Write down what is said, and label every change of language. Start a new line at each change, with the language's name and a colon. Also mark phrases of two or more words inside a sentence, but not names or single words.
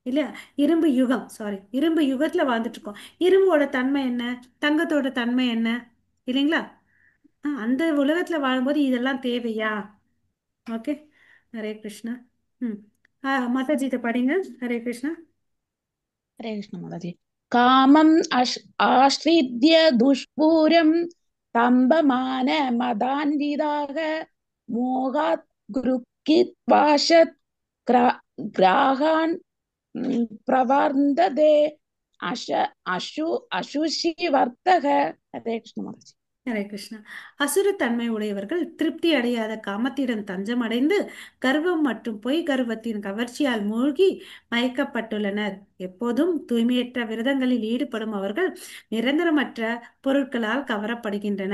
Tamil: இல்லையா? இரும்பு யுகம், சாரி, இரும்பு யுகத்துல வாழ்ந்துட்டு இருக்கோம். இரும்போட தன்மை என்ன? தங்கத்தோட தன்மை என்ன? இல்லைங்களா? அந்த உலகத்துல வாழும்போது இதெல்லாம் தேவையா? ஓகே. ஹரே கிருஷ்ணா. ம். மாதாஜிட்ட படிங்க. ஹரே கிருஷ்ணா.
Hindi: हरे कृष्ण माताजी।
Sanskrit: कामम् आश्रित्य दुष्पूरम् स्तम्भमान मदान्विताः मोहात् गृहीत्वाशत् ग्राहान् प्रवर्तते अशुषि वर्तः।
Hindi: हरे कृष्ण माताजी।
Tamil: ஹரே கிருஷ்ணா. அசுரத்தன்மை உடையவர்கள் திருப்தி அடையாத காமத்திடம் தஞ்சம் அடைந்து கர்வம் மற்றும் பொய் கர்வத்தின் கவர்ச்சியால் மூழ்கி மயக்கப்பட்டுள்ளனர். எப்போதும் தூய்மையற்ற விரதங்களில் ஈடுபடும் அவர்கள் நிரந்தரமற்ற பொருட்களால் கவரப்படுகின்றன.